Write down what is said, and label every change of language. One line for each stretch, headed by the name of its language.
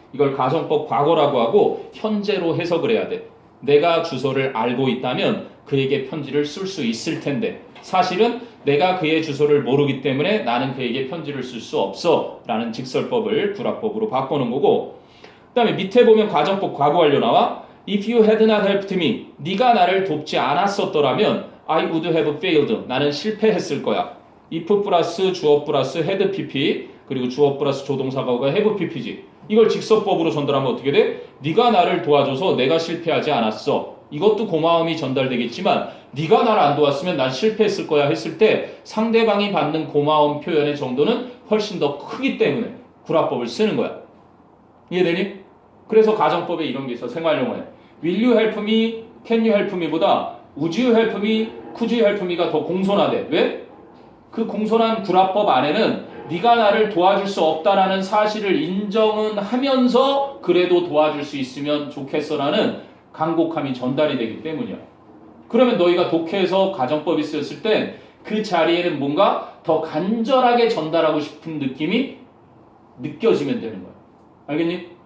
Korean: 이걸 가정법 과거라고 하고 현재로 해석을 해야 돼. 내가 주소를 알고 있다면 그에게 편지를 쓸 수 있을 텐데 사실은 내가 그의 주소를 모르기 때문에 나는 그에게 편지를 쓸 수 없어 라는 직설법을 구라법으로 바꾸는 거고, 그 다음에 밑에 보면 가정법 과거 완료 나와.
English: If you had not helped me,
Korean: 네가 나를 돕지 않았었더라면
English: I would have failed,
Korean: 나는 실패했을 거야. if 플러스 주어 플러스 had pp 그리고 주어 플러스 조동사가 have pp지. 이걸 직설법으로 전달하면 어떻게 돼? 네가 나를 도와줘서 내가 실패하지 않았어. 이것도 고마움이 전달되겠지만 네가 나를 안 도왔으면 난 실패했을 거야 했을 때 상대방이 받는 고마움 표현의 정도는 훨씬 더 크기 때문에 구라법을 쓰는 거야. 이해되니? 그래서 가정법에 이런 게 있어. 생활용어에
English: Will you help me? Can you help me? 보다 Would you help me? Could you help me
Korean: 가 더 공손하대. 왜? 그 공손한 구라법 안에는 네가 나를 도와줄 수 없다라는 사실을 인정은 하면서 그래도 도와줄 수 있으면 좋겠어라는 간곡함이 전달이 되기 때문이야. 그러면 너희가 독해에서 가정법이 쓰였을 땐 그 자리에는 뭔가 더 간절하게 전달하고 싶은 느낌이 느껴지면 되는 거야. 알겠니?